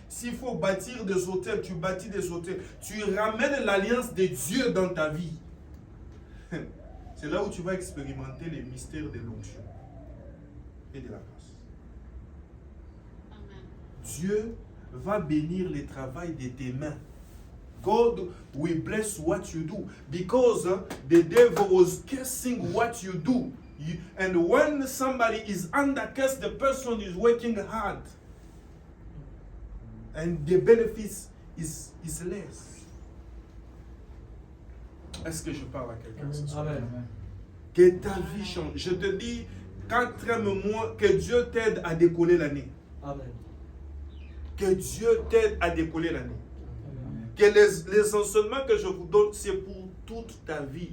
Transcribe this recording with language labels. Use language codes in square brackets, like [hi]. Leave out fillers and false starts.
[fr] S'il faut bâtir des hôtels, tu bâtis des hôtels. Tu ramènes l'alliance de Dieu dans ta vie. C'est là où tu vas expérimenter les mystères de l'onction et de la grâce. Dieu va bénir le travail de tes mains. [en] God will bless what you do because the devil was cursing what you do. And when somebody is under curse, the person is working hard. And the benefits is less. [fr] Est-ce que je parle à quelqu'un ce soir? Amen. Que ta vie change. Je te dis, 4e mois, que Dieu t'aide à décoller l'année. Amen. Que Dieu t'aide à décoller l'année. Que les enseignements que je vous donne, c'est pour toute ta vie.